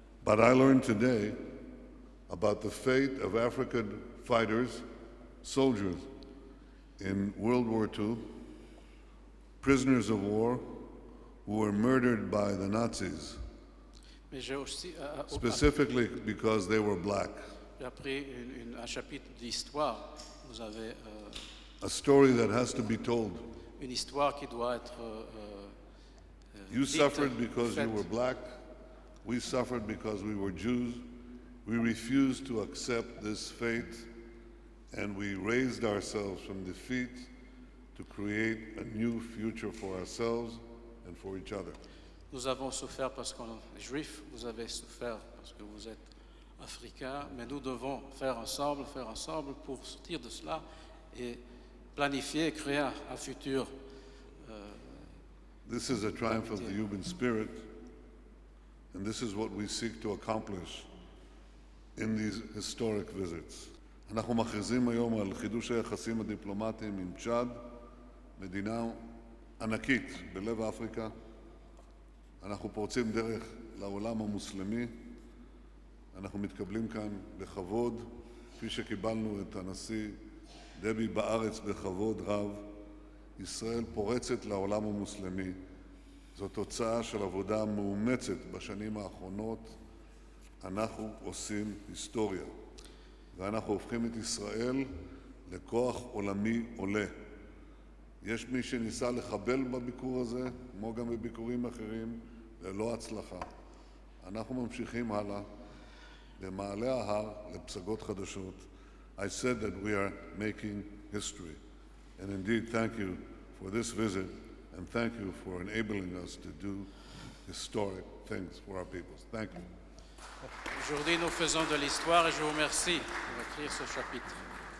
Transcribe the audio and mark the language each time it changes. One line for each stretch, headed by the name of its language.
English: But I learned today about the fate of African fighters, soldiers in World War II, prisoners of war who were murdered by the Nazis,
French: Mais j'ai aussi
English: specifically because they were black.
French: j'ai appris un chapitre d'histoire. Vous avez
English: A story that has to be told.
French: une histoire qui doit être
English: You
French: dite,
English: suffered because you
French: faite.
English: were black. We suffered because we were Jews. We refused to accept this fate, and we raised ourselves from defeat to create a new future for ourselves and for each other.
French: Nous avons souffert parce qu'on est juifs, vous avez souffert parce que vous êtes africains, mais nous devons faire ensemble pour sortir de cela et planifier et créer un futur.
English: This is a triumph of the human spirit, and this is what we seek to accomplish in these historic visits.
Hebrew: אנחנו מכריזים היום על חידוש היחסים הדיפלומטיים עם צ'אד, מדינה ענקית בלב אפריקה. אנחנו פורצים דרך לעולם המוסלמי. אנחנו מתקבלים כאן בכבוד, כפי שקיבלנו את הנשיא דבי בארץ בכבוד רב. ישראל פורצת לעולם המוסלמי. זו תוצאה של עבודה מאומצת בשנים האחרונות. אנחנו עושים היסטוריה, ואנחנו הופכים את ישראל לכוח עולמי עולה. יש מי שניסה לחבל בביקור הזה, כמו גם בביקורים אחרים, ללא הצלחה. אנחנו ממשיכים הלאה, במעלה ההר, לפסגות חדשות.
English: I said that we are making history. And indeed, thank you for this visit, and thank you for enabling us to do historic things for our peoples. Thank you.
French: Aujourd'hui, nous faisons de l'histoire et je vous remercie pour écrire ce chapitre.